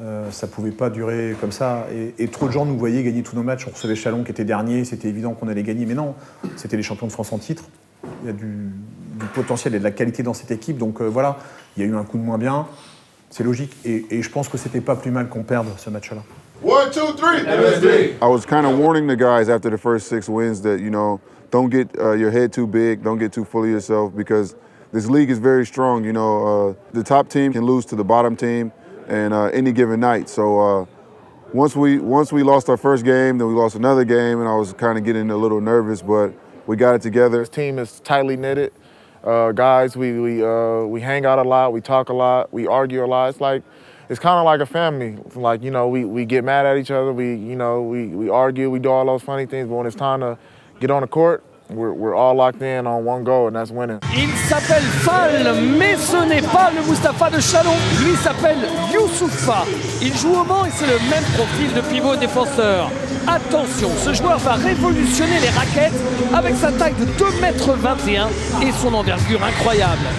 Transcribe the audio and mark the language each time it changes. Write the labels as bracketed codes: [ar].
[fr] Ça pouvait pas durer comme ça. Et trop de gens nous voyaient gagner tous nos matchs. On recevait Chalon qui était dernier, c'était évident qu'on allait gagner. Mais non, c'était les champions de France en titre. Il y a du potentiel et de la qualité dans cette équipe. Donc voilà, il y a eu un coup de moins bien. C'est logique. Et je pense que c'était pas plus mal qu'on perde ce match-là. 1, 2, 3. MSD. [en] I was kind of warning the guys after the first 6 wins that, you know, don't get your head too big, don't get too full of yourself, because this league is very strong. You know, the top team can lose to the bottom team and any given night. So once we lost our first game, then we lost another game, and I was kind of getting a little nervous, but we got it together. This team is tightly knitted. Guys, we hang out a lot, we talk a lot, we argue a lot. It's kind of like a family. Like, you know, we get mad at each other, we argue, we do all those funny things, but when it's time to get on the court, we're all locked in on one goal, and that's winning. [fr] Il s'appelle Fall, mais ce n'est pas le Mustapha de Chalon. Lui s'appelle Youssoupha. Il joue au banc et c'est le même profil de pivot défenseur. Attention, ce joueur va révolutionner les raquettes avec sa taille de 2,21 m et son envergure incroyable.